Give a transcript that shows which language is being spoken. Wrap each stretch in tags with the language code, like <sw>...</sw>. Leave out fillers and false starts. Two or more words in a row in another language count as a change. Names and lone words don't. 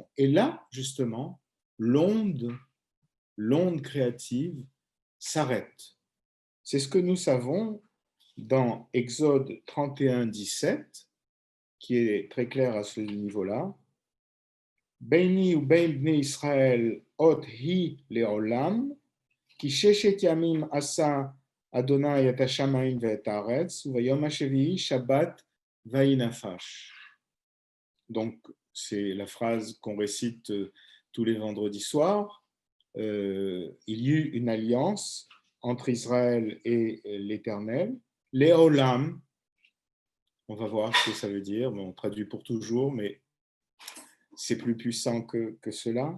<fr>Et là, justement, l'onde créative s'arrête. C'est ce que nous savons dans Exode 31, 17, qui est très clair à ce niveau-là.</fr> <he>ביני ובין בני ישראל אות היא לעולם, כי ששת ימים עשה ה' את השמים ואת הארץ, וביום השביעי שבת וינפש.</he> <fr>Donc, c'est la phrase qu'on récite tous les vendredis soirs. Il y eut une alliance entre Israël et l'Éternel. Léolam, on va voir ce que ça veut dire. Bon, on traduit pour toujours, mais c'est plus puissant que cela.</fr>